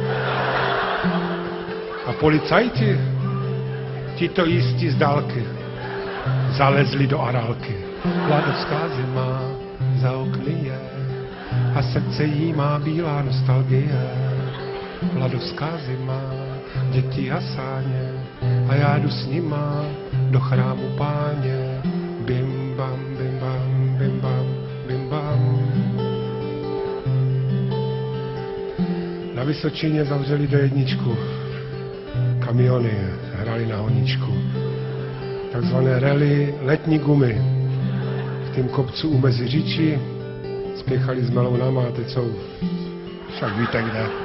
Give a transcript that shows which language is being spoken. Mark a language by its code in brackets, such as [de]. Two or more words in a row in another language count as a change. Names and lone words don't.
[cs] A policajti, ti to jistí z dálky, zalezli do arálky. Ladovská zima za okny je a srdce jí má bílá nostalgie. Ladovská zima, děti a sáně a já jdu s nima do chrámu Páně. Bim bam, bim bam, bim bam, bim bam. Na Vysočině zavřeli D1, kamiony hrali na honíčku. Takzvané rally letní gumy. V tým kopcu u Meziříčí spěchali s melounama a teď jsou, však víte kde.